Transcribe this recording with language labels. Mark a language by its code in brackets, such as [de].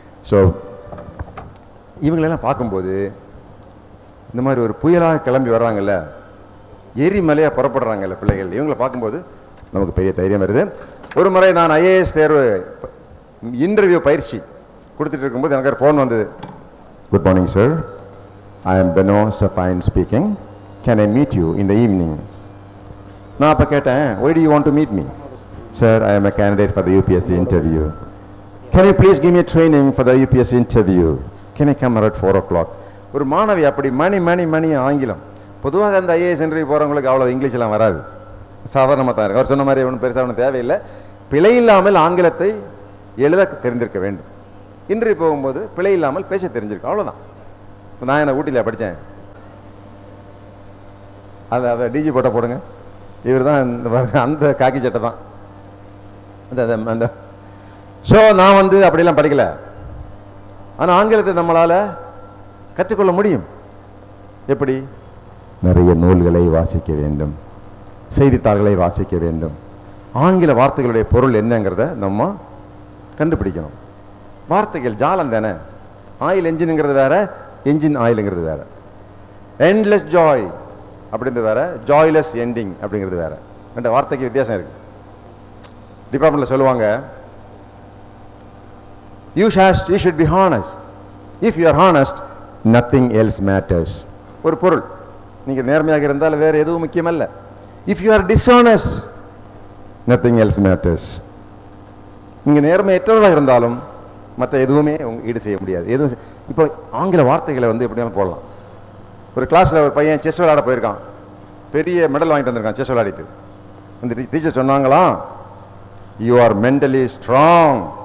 [ta] So இவங்களெல்லாம் பார்க்கும்போது இந்த மாதிரி ஒரு புயலாக கிளம்பி வர்றாங்கல்ல, எரிமலையாக புறப்படுறாங்கல்ல பிள்ளைகள், இவங்களை பார்க்கும்போது நமக்கு பெரிய தைரியம் வருது. ஒரு முறை நான் ஐஏஎஸ் தேர்வு இன்டர்வியூ பயிற்சி கொடுத்துட்டு இருக்கும்போது எனக்கு ஒரு ஃபோன் வந்தது. [en] Good morning sir, I am Beno Zephine speaking, can I meet you in the evening? [ta] நான் அப்போ கேட்டேன், [en] Why do you want to meet me? Sir, I am a candidate for the UPSC interview. Can you please give me a training for the UPSC interview? Can I come around 4 o'clock? [ta] ஒரு மாணவி அப்படி மணி ஆங்கிலம். பொதுவாக அந்த IAS interview போகிறவங்களுக்கு அவ்வளோ இங்கிலீஷ்லாம் வராது, சாதாரணமாக தான் இருக்கு. அவர் சொன்ன மாதிரி ஒன்றும் பெருசாக ஒன்றும் தேவையில்லை, பிழை இல்லாமல் ஆங்கிலத்தை எழுத தெரிந்திருக்க வேண்டும். இன்டர்வியூ போகும்போது பிழை இல்லாமல் பேச தெரிஞ்சிருக்கு, அவ்வளோதான். நான் என்ன ஊட்டியில் படித்தேன், அதை டிஜி போட்ட போடுங்க, இவர் தான் அந்த காக்கி சட்டை தான் அந்த. ஸோ நான் வந்து அப்படிலாம் படிக்கல, ஆனால் ஆங்கிலத்தை நம்மளால் கற்றுக்கொள்ள முடியும். எப்படி? நிறைய நூல்களை வாசிக்க வேண்டும், செய்தித்தாள்களை வாசிக்க வேண்டும், ஆங்கில வார்த்தைகளுடைய பொருள் என்னங்கிறத நம்ம கண்டுபிடிக்கணும். வார்த்தைகள் ஜாலம் தானே. ஆயில் என்ஜினுங்கிறது வேற, என்ஜின் ஆயிலுங்கிறது வேற. எண்ட்லெஸ் ஜாய் அப்படிங்கிறது வேற, ஜாய்லெஸ் எண்டிங் அப்படிங்கிறது வேற. ரெண்டு வார்த்தைக்கு வித்தியாசம் இருக்கு. டிபார்ட்மெண்ட்ல சொல்லுவாங்க, [en] you should be honest. If you are honest, nothing else matters. [ta] ஒரு பொருள், நீங்க நேர்மையாக இருந்தால் வேற எதுவும் முக்கியமல்ல. [en] If you are dishonest, nothing else matters. [ta] நீங்க நேர்மையற்றவராக இருந்தாலும் மற்ற எதுவுமே ஈடு செய்ய முடியாது. எதுவும் இப்போ ஆங்கில வார்த்தைகளை வந்து எப்படினாலும் போடலாம். ஒரு கிளாஸ்ல ஒரு பையன் செஸ் விளையாட போயிருக்கான், பெரிய மெடல் வாங்கிட்டு வந்திருக்கான் செஸ் விளையாடிட்டு. அந்த டீச்சர் சொன்னாங்களாம், [en] You are mentally strong.